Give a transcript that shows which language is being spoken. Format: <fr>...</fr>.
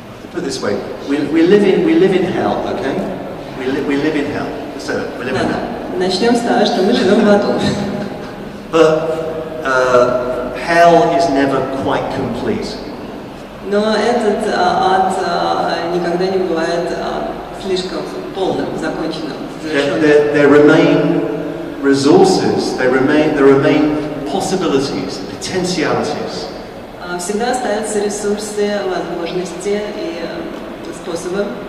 <en>Put it this way, we live in hell, okay? We live in hell. Let's say that. We live in hell.</en> <ru>Начнем с того, что мы живем в аду.</ru> <en>But hell is never quite complete.</en> <ru>Но этот ад никогда не бывает слишком полным, законченным, завершенным.</ru> <en>There remain resources, there remain possibilities, potentialities.</en> <ru>Всегда остаются ресурсы, возможности и способы.</ru>